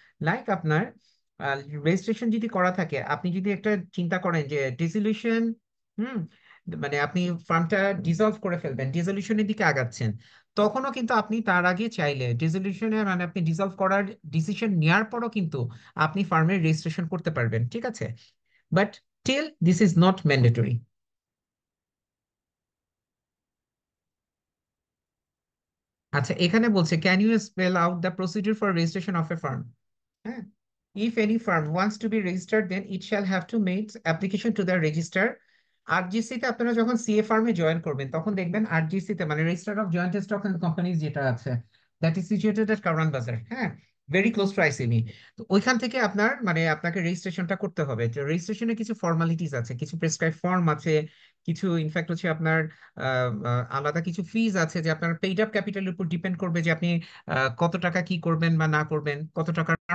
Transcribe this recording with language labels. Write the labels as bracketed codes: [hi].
[bn] Like আপনার registration যদি করা থাকে, আপনি যদি একটা চিন্তা করেন যে ডিসলিউশন, হুম, মানে আপনি ফার্মটা ডিসলভ করে ফেলবেন, ডিসলিউশনের দিকে আগাচ্ছেন, তখনও কিন্তু আপনি তার আগে চাইলে ডিসলিউশনে মানে আপনি ডিসলভ করার ডিসিশন নেওয়ার পরও কিন্তু আপনি ফার্মের রেজিস্ট্রেশন করতে পারবেন, ঠিক আছে? [en] But till this is not mandatory. [bn] আচ্ছা, এখানে বলছে [en] Can you spell out the procedure for registration of a firm? হ্যাঁ, if any firm wants to be registered, then it shall have to make application to the register. [bn] আরজিসি তে আপনারা যখন CA ফার্মে join করবেন তখন দেখবেন আরজিসি তে মানে register of joint stock and companies যেটা আছে, [en] that is situated at [bn] কারওয়ান বাজার, হ্যাঁ, [en] very close to [bn] আইসিবি। তো ওইখান থেকে আপনার মানে আপনাকে রেজিস্ট্রেশনটা করতে হবে। তো রেজিস্ট্রেশনে কিছু ফর্মালিটিস আছে, কিছু প্রেসক্রাইব ফর্ম আছে, কিছু ইনফ্যাক্ট হচ্ছে আপনার আলাদা কিছু ফিজ আছে যে আপনার পেইড আপ ক্যাপিটালের উপর ডিপেন্ড করবে যে আপনি কত টাকা কি করবেন বা না করবেন, কত টাকা।